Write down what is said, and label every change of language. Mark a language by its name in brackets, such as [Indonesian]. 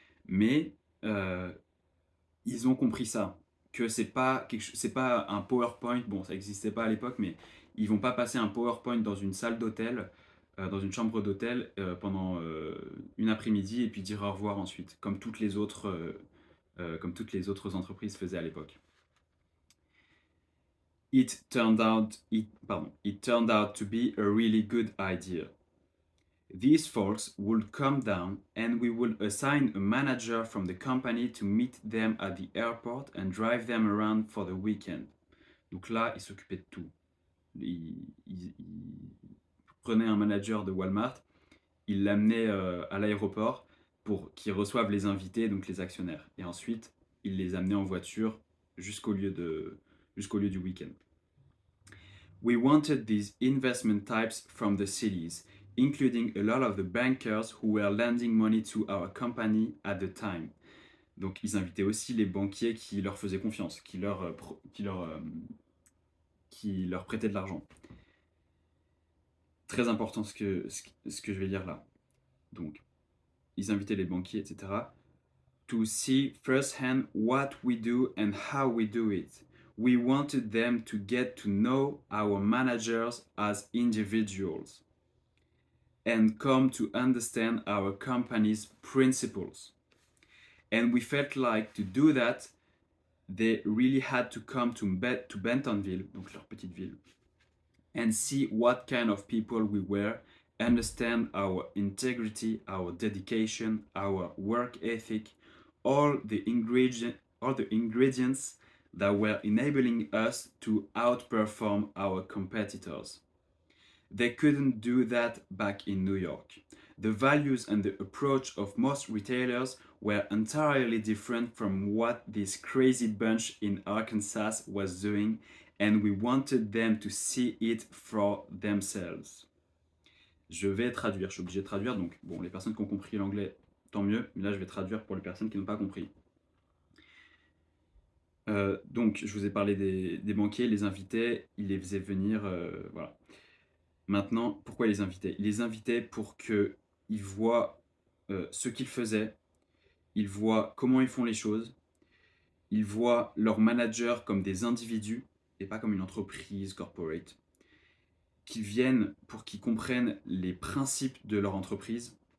[French] Mais ils ont compris ça, que c'est pas un PowerPoint, bon ça n'existait pas à l'époque, mais ils vont pas passer un PowerPoint dans une salle d'hôtel, dans une chambre d'hôtel pendant une après-midi et puis dire au revoir ensuite, comme toutes les autres entreprises faisaient à l'époque. [English] It turned out to be a really good idea. These folks would come down and we would assign a manager from the company to meet them at the airport and drive them around for the weekend. [French] Donc là, ils s'occupaient de tout. Ils prenaient un manager de Walmart, ils l'amenaient à l'aéroport pour qu'ils reçoivent les invités, donc les actionnaires. Et ensuite, ils les amenaient en voiture jusqu'au lieu du week-end. [English] We wanted these investment types from the cities, including a lot of the bankers who were lending money to our company at the time. [French] Donc ils invitaient aussi les banquiers qui leur faisaient confiance, qui leur prêtaient de l'argent. Très important ce que je vais dire là. Donc, ils invitaient les banquiers, etc. [English] To see firsthand what we do and how we do it. We wanted them to get to know our managers as individuals. and come to understand our company's principles. And we felt like to do that, they really had to come to Bentonville, [French] donc leur petite ville, [English] and see what kind of people we were, understand our integrity, our dedication, our work ethic, all the ingredients that were enabling us to outperform our competitors. They couldn't do that back in New York. The values and the approach of most retailers were entirely different from what this crazy bunch in Arkansas was doing, and we wanted them to see it for themselves. [French] Je vais traduire, je suis obligé de traduire, donc bon, les personnes qui ont compris l'anglais, tant mieux, mais là je vais traduire pour les personnes qui n'ont pas compris. Donc, je vous ai parlé des banquiers, ils les invitaient, ils les faisaient venir, voilà. Maintenant, pourquoi ils les invitaient? Ils les invitaient pour qu'ils voient ce qu'ils faisaient, ils voient comment ils font les choses, ils voient leurs managers comme des individus et pas comme une entreprise corporate, qu'ils viennent pour qu'ils comprennent les principes de leur entreprise,